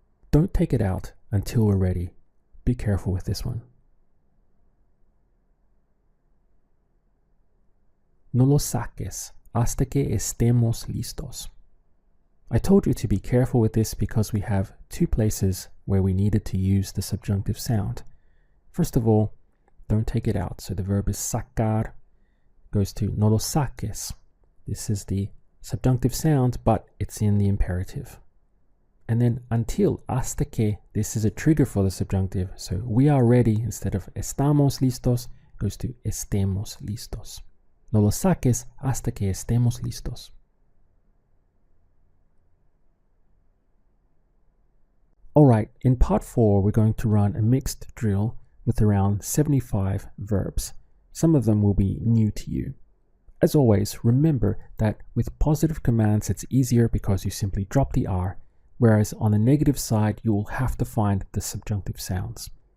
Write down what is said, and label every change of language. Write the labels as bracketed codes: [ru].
[en] Don't take it out until we're ready. Be careful with this one. [es] No los saques hasta que estemos listos. [en] I told you to be careful with this because we have two places where we needed to use the subjunctive sound. First of all, don't take it out. So the verb is sacar, goes to [es] no los saques. [en] This is the subjunctive sound, but it's in the imperative. And then until, [es] hasta que, [en] this is a trigger for the subjunctive. So we are ready, instead of [es] estamos listos, [en] goes to [es] estemos listos. No los saques hasta que estemos listos. [en] Alright, in part 4 we're going to run a mixed drill with around 75 verbs. Some of them will be new to you. As always, remember that with positive commands it's easier because you simply drop the R, whereas on the negative side you will have to find the subjunctive sounds.